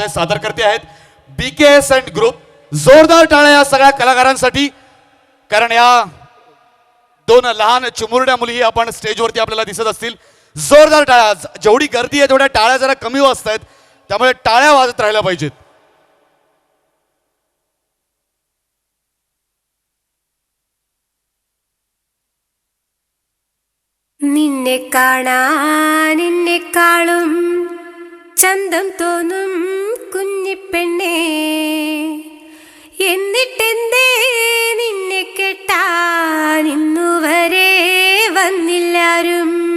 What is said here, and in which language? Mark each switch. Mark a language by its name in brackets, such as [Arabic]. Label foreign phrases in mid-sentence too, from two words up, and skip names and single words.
[Marathi] सादर करते आहेत BKS [English] and group. [Marathi] जोरदार टाळ्या या सगळ्या कलाकारांसाठी. कारण या दोन लहान चिमुरड्या मुली आपण स्टेजवरती आपल्याला दिसत असतील. जोरदार टाळ्या. जेवढी गर्दी आहे तेवढ्या टाळ्या जरा कमी वाजत आहेत, त्यामुळे टाळ्या वाजत राहिल्या पाहिजेत. [Malayalam] നിന്നെ കാണാനെക്കാളും ചന്തം തോന്നും കുഞ്ഞിപ്പെണ്ണേ, എന്നിട്ടെന്തേ നിന്നെ കെട്ടാൻ ഇന്നുവരെ വന്നില്ലാരും.